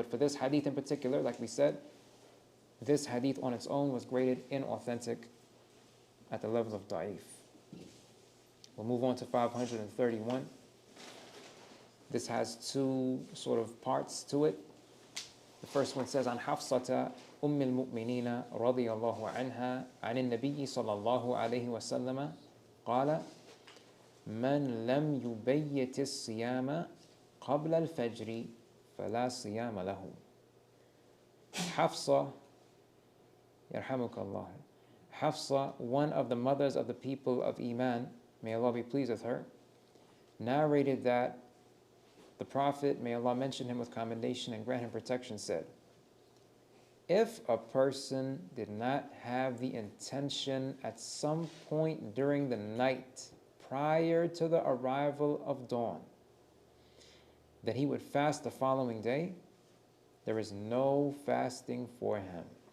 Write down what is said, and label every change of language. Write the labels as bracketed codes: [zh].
[en] But for this hadith in particular, like we said, this hadith on its own was graded inauthentic at the level of da'if. We'll move on to 531. This has two sort of parts to it. The first one says, [ar] عن حفصة أم المؤمنين رضي الله عنها عن النبي صلى الله عليه وسلم قال من لم يبيت الصيام قبل الفجر فلا صيام له. Hafsa, يرحمك الله. [en] Hafsa, one of the mothers of the people of Iman, may Allah be pleased with her, narrated that the Prophet, may Allah mention him with commendation and grant him protection, said, if a person did not have the intention at some point during the night prior to the arrival of dawn that he would fast the following day, there is no fasting for him.